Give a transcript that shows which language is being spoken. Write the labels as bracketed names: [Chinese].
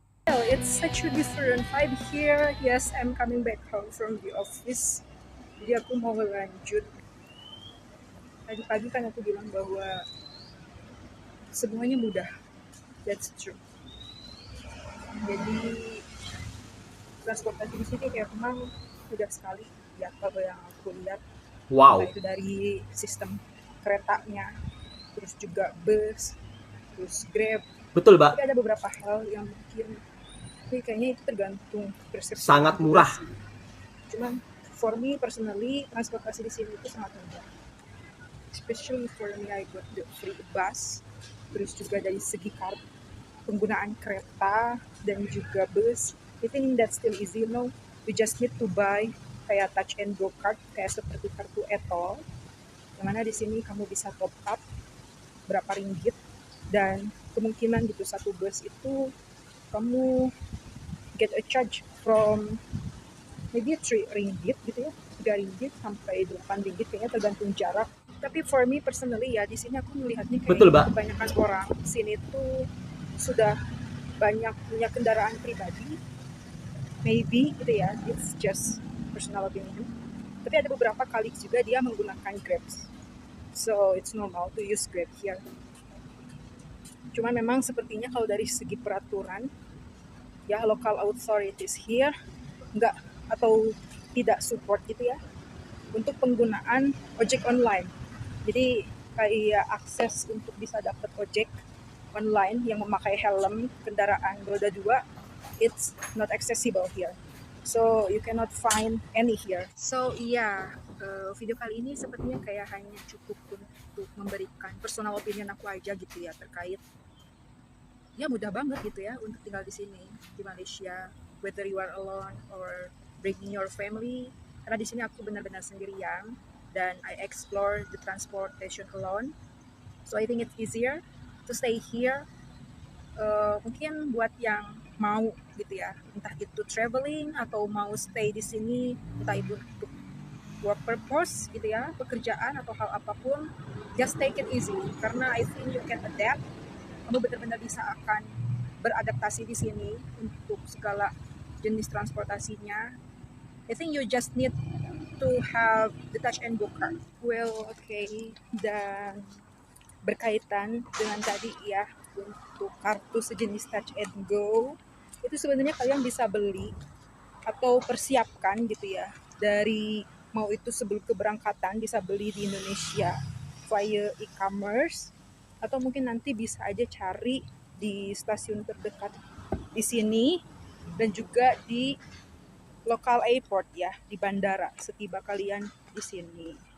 [English] Well, it's such a different vibe here. Yes, I'm coming back home from the office. [Indonesian] Jadi aku mau lanjut. Tadi pagi kan aku bilang bahwa semuanya mudah. [English] That's true. [Indonesian] Jadi transportasi di sini kayak memang mudah sekali. Ya kalau yang aku lihat, Wow, itu dari sistem keretanya, terus juga bus, terus Grab. betul mbak, Tapi ada beberapa hal yang mungkin, tapi kayaknya itu tergantung persepsi. sangat murah. Cuman [English] for me personally, [Indonesian] transportasi di sini itu sangat mudah. [English] Especially for me, I got the free bus, [Indonesian] terus juga dari segi penggunaan kereta dan juga bus. [English] I think that's still easy, no? We just need to buy [Indonesian] kayak touch and go card, kayak seperti kartu e-tol, yang mana di sini kamu bisa top up berapa ringgit, dan kemungkinan gitu satu bus itu kamu [English] get a charge from maybe [Indonesian] 3 ringgit gitu ya, 3 ringgit sampai 8 ringgit kayaknya tergantung jarak. Tapi [English] for me personally [Indonesian] ya, di sini aku melihatnya kayak Betul, Mbak. kebanyakan orang di sini tuh sudah banyak punya kendaraan pribadi. [English] Maybe [Indonesian] gitu ya, [English] it's just personal opinion. [Indonesian] Tapi ada beberapa kali juga dia menggunakan Grab. [English] So it's normal to use Grab here. [Indonesian] Cuma memang sepertinya kalau dari segi peraturan, ya [English] local authorities here [Indonesian] nggak atau tidak support gitu ya untuk penggunaan ojek online. Jadi kayak akses untuk bisa dapat ojek online yang memakai helm kendaraan roda 2, [English] it's not accessible here. So you cannot find any here. [Indonesian] So iya, video kali ini sepertinya kayak hanya cukup untuk memberikan [English] personal opinion [Indonesian] aku aja gitu ya, terkait ya mudah banget gitu ya untuk tinggal di sini di Malaysia, [English] whether you are alone or bringing your family. [Indonesian] Karena di sini aku benar-benar sendirian dan [English] I explore the transportation alone. So I think it's easier to stay here. [Indonesian] Mungkin buat yang mau gitu ya, entah itu traveling atau mau stay di sini, entah itu untuk [English] work purpose [Indonesian] gitu ya, pekerjaan atau hal apapun, [English] just take it easy [Indonesian] karena [English] I think you can adapt. [Indonesian] Kamu benar-benar bisa akan beradaptasi di sini untuk segala jenis transportasinya. [English] I think you just need to have the touch and go card. [Indonesian] Well, okay, dan berkaitan dengan tadi ya, untuk kartu sejenis touch and go, itu sebenarnya kalian bisa beli atau persiapkan gitu ya, dari mau itu sebelum keberangkatan bisa beli di Indonesia via e-commerce, atau mungkin nanti bisa aja cari di stasiun terdekat di sini dan juga di local airport ya, di bandara setiba kalian di sini.